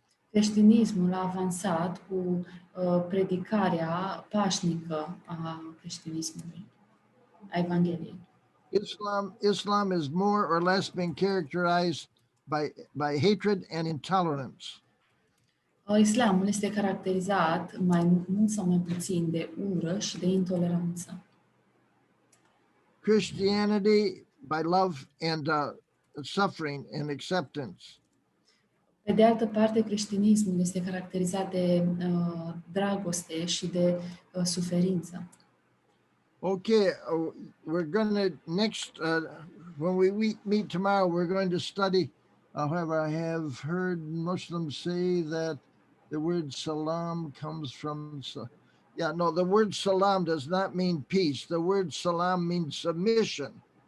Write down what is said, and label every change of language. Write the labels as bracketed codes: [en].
[ro] Creștinismul a avansat cu predicarea pașnică a creștinismului, a Evangheliei. [en] Islam is more or less been characterized by hatred and intolerance. [ro] Islamul este caracterizat mai mult sau mai puțin de ură și de intoleranță. [en] Christianity by love and suffering and acceptance. [ro] Pe de altă parte, creștinismul este caracterizat de dragoste și de suferință. [en] Okay, we're going to when we meet tomorrow, we're going to study. However, I have heard Muslims say that the word salam comes from. The word salam does not mean peace. The word salam means submission.